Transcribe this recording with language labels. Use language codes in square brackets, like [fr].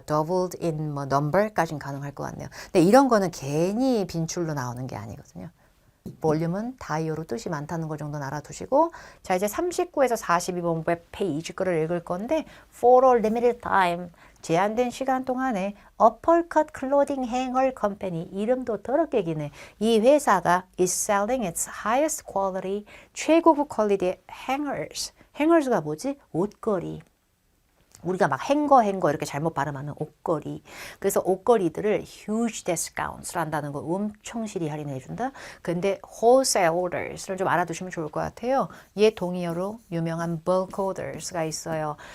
[en] doubled in [ko] 뭐 number까지는 가능할 것 같네요. 근데 이런 거는 괜히 빈출로 나오는 게 아니거든요. 볼륨은 다이어로 뜻이 많다는 거 정도는 알아두시고 자 이제 39에서 42번 웹 페이지 거를 읽을 건데 [en] for a limited time [ko] 제한된 시간 동안에 [en] uppercut clothing hanger company [ko] 이름도 더럽게 기네. 이 회사가 [en] is selling its highest quality [ko] 최고급 퀄리티의 [en] hangers. [ko] hangers가 뭐지? 옷걸이. 우리가 막 행거 이렇게 잘못 발음하는 옷걸이. 그래서 옷걸이들을 [en] huge discounts [ko] 를 한다는 거 엄청 실히 할인해 준다. 근데 [en] wholesale orders [ko] 를 좀 알아두시면 좋을 것 같아요. 얘 동의어로 유명한 [en] bulk orders [ko] 가 있어요.